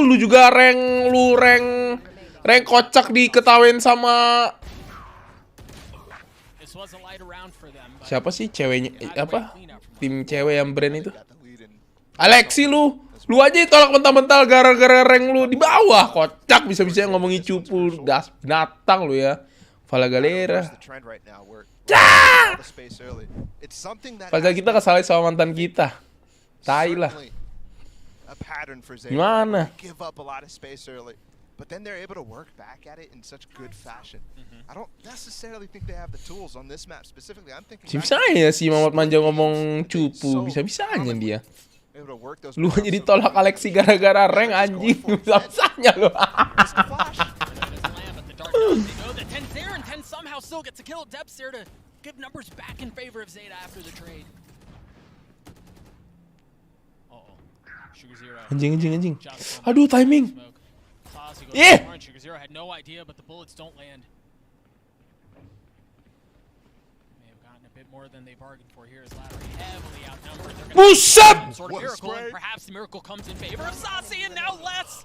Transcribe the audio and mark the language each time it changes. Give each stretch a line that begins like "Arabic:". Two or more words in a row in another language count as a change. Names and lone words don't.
Indonesian: Lu juga rank kocak diketawain sama siapa sih ceweknya, apa tim cewek yang brand itu? Alexi lu aja ditolak mental-mental gara-gara rank lu di bawah, kocak bisa-bisa ngomongin cupu, das binatang lu ya.
Portuguese: Fala galera.
Indonesian: Padahal kita kesalahan sama mantan kita. Tai lah. Gimana?
English: But then they're able to work back at it in such good fashion. I don't necessarily think they have the tools on this map specifically. I'm thinking
Indonesian: bisa-bisanya si Mamat Manja ngomong cupu, bisa-bisanya dia. Lu aja ditolak Alexi gara-gara rank, anjing. Bisa-bisanya lu. Anjing. Aduh timing. Yeah.
English: Had no idea, but the bullets don't land. May have gotten a bit more than they bargained for here as LATAM heavily outnumbered.
Indonesian: Buset!
English: Sort of miracle, and perhaps the miracle comes in favor of Saucy, and now less.